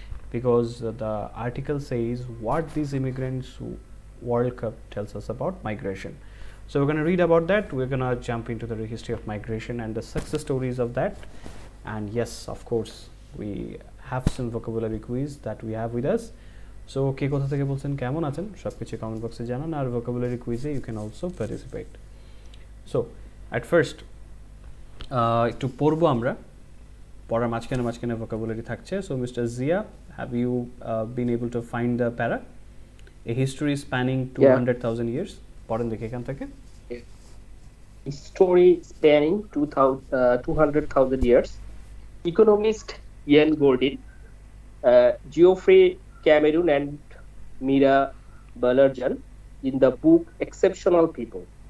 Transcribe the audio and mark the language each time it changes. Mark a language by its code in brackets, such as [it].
[en] Because the article says what these immigrants World Cup tells us about migration. So we're going to read about that. We're going to jump into the history of migration and the success stories of that. And yes, of course, we have some vocabulary quiz that we have with us. [bn] So কে কোথা থেকে বলছেন, কেমন আছেন, সবকিছু comment বক্সে জানান, আর [en] vocabulary quiz you can also participate. So at first [bn] একটু পড়বো আমরা, পড়ার মাঝখানে vocabulary থাকছে. [en] So Mr. Zia, have you been able to find the para? A history spanning 200,000 years. [bn] পড়েন দেখি এখান থেকে. [en] History spanning 200,000 years. Economist Ian Goldin, Geoffrey Cameron and Mira Ballerjan in the book Exceptional People.